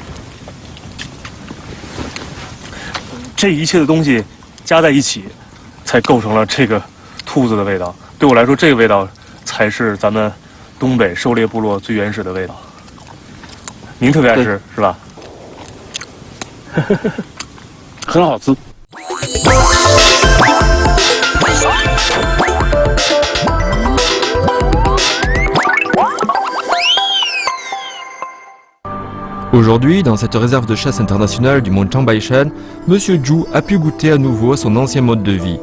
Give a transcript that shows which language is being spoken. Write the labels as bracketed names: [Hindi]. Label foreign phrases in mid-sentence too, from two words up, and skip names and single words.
[Chinese] 这一切的东西加在一起，才构成了这个兔子的味道。对我来说，这个味道才是咱们东北狩猎部落最原始的味道。您特别爱吃是吧？很好吃。 [French] Aujourd'hui, dans cette réserve de chasse internationale du mont Changbaishan, Monsieur Zhu a pu goûter à nouveau à son ancien mode de vie.